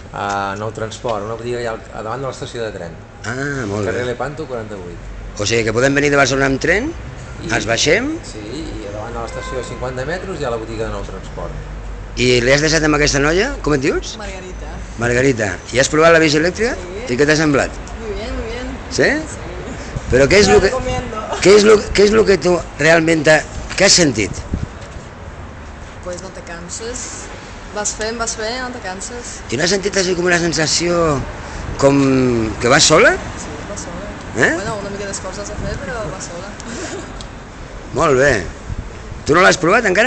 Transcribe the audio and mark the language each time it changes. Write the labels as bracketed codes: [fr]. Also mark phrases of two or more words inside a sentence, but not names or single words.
[ca] A Nou Transport, una botiga allà a davant de l'estació de tren. Ah, molt Carrer bé. Lepanto 48. O sigui que podem venir de Barcelona amb tren, ens baixem Sí, i a davant de l'estació a 50 metres hi ha la botiga de Nou Transport. i li has deixat amb aquesta noia? Com et dius? Margarita. Margarita. I has provat la bici elèctrica? Sí. I què t'ha semblat? [es] Muy bien, muy bien. [ca] Sí? Però què és [es] Te lo [ca] la que... [es] recomiendo. ¿Qué es lo que tú realmente... [ca] ¿Qué has sentit? [es] Pues no te canses. [ca] Vas fent, [es] no te canses. [ca] I no has sentit així com una sensació com que vas sola? Sí, vas sola. Eh? Bueno, una mica d'esforç has de fer, però vas sola. Molt bé. Tu no l'has provat encara?